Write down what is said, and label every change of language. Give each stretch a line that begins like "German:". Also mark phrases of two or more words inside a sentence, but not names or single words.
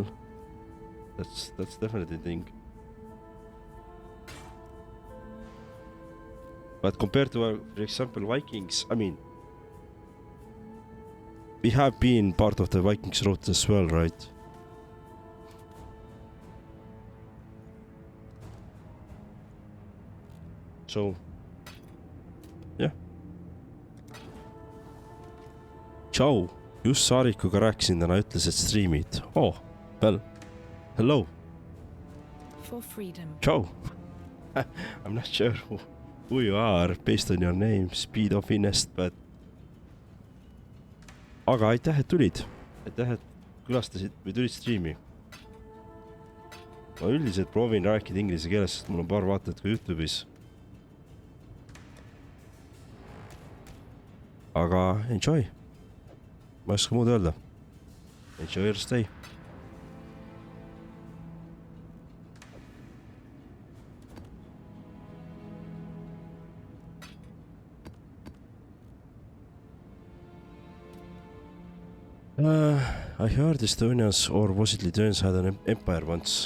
English: That's definitely the thing. But compared to, for example, Vikings, I mean, we have been part of the Vikings road as well, right? So, yeah.
Estonian: Tšau, just Saarikuga rääkisin täna, ütles, et streamid.
English: Oh, well, hello. For freedom. Tšau. I'm not sure who you are based on your name, Speed of Inest, but...
Estonian: Aga aitäh, et tulid. Aitäh, et külastasid või tulid streami. Ma üldiselt proovin rääkida inglise keeles, sest mul on paar vaatajat ka YouTube'is. Aga enjoy. Ma ei oska muud öelda.
English: Enjoy your stay. I heard Estonians, or was it Lithuanians, had an empire once.